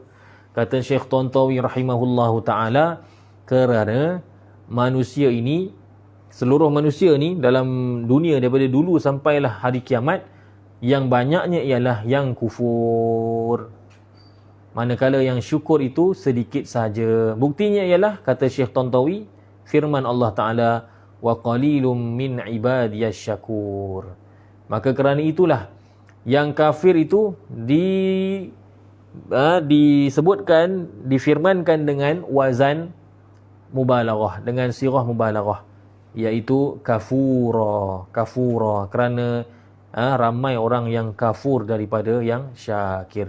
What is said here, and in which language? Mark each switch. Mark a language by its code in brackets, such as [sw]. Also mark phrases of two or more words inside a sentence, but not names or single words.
[ms] Kata Syekh Tantawi [ar] رحمه الله تعالى, [ms] kerana seluruh manusia ni dalam dunia daripada dulu sampailah hari kiamat, yang banyaknya ialah yang kufur, manakala yang syukur itu sedikit saja. Buktinya ialah, kata Syekh Tantawi, firman Allah Ta'ala, [ar] وقليل من عبادي الشكور. [ms] Maka kerana itulah yang kafir itu disebutkan, difirmankan dengan [ar] وزن مبالغة, [ms] dengan [ar] صيغة مبالغة, [ms] iaitu kafura, kerana ramai orang yang kafur daripada yang syakir.